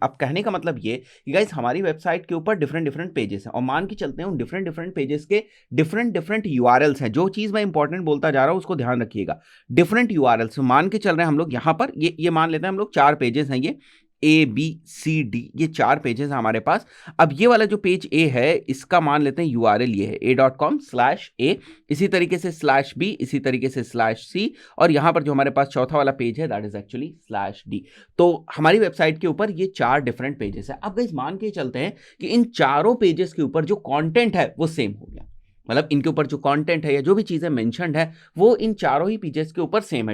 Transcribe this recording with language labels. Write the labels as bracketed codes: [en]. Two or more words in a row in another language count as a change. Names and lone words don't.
[hi] अब कहने का मतलब ये कि गाइस हमारी वेबसाइट के ऊपर [en] different different pages [hi] हैं और मान के चलते हैं उन [en] different different pages [hi] के [en] different different URLs [hi] हैं। जो चीज मैं इंपॉर्टेंट बोलता जा रहा हूं उसको ध्यान रखिएगा। [en] different URLs [hi] मान के चल रहे हैं हम लोग यहां पर, ये मान लेते हैं हम लोग 4 पेजेस हैं, ये ABCD, ये 4 पेजेस हैं हमारे पास। अब ये वाला जो पेज A है इसका मान लेते हैं URL ये है a.com/a, इसी तरीके से /b, इसी तरीके से /c, और यहां पर जो हमारे पास चौथा वाला पेज है [en] that is actually /d. [hi] तो हमारी वेबसाइट के ऊपर ये 4 [en] different pages [hi] है। अब गाइस मान के चलते हैं कि इन चारों पेजेस के ऊपर जो कंटेंट है वो सेम हो गया, मतलब इनके ऊपर जो कंटेंट है या जो भी चीजें मेंशन्ड है वो इन चारों ही पेजेस के ऊपर सेम है।